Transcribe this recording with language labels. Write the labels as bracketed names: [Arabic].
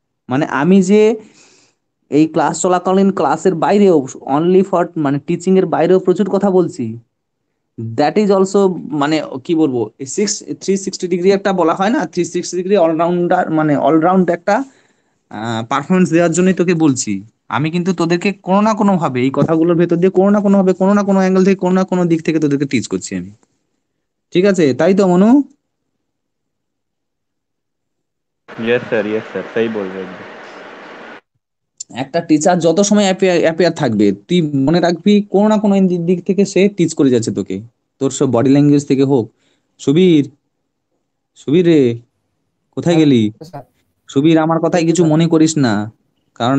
[Bangla] মানে আমি যে এই ক্লাস চলাকালীন ক্লাসের বাইরেও, অনলি ফর মানে টিচিং এর বাইরেও প্রচুর কথা বলছি, [English] that is also, [Bangla] মানে কি বলবো, 360 ডিগ্রি একটা বলা হয় না, 360 ডিগ্রি অলরাউন্ডার, মানে অলরাউন্ড একটা পারফরমেন্স দেওয়ার জন্যই তোকে বলছি। আমি কিন্তু তোদেরকে কোনো না কোনো ভাবে এই কথাগুলোর ভেতর দিয়ে কোনো না কোনো ভাবে, কোনো না কোনো অ্যাঙ্গেল থেকে, কোনো না কোনো দিক থেকে তোদেরকে টিচ করছি আমি। ঠিক আছে, তাই তো মনু? [Hindi] यस सर सही बोल रहे हैं एकदम। [Bangla] একটা টিচার যত সময় অ্যাপিয়ার থাকবে, তুই মনে রাখবি কোনো না কোনো দিক থেকে সে টিচ করে যাচ্ছে তোকে, তোর সব বডি ল্যাঙ্গুয়েজ থেকে হোক। সুবীর, সুবীর রে, কোথায় হ্যাঁ গেলি? স্যার। সুবীর, আমার কথায় এই তো কিছু স্যার। মনে করিস না, কারণ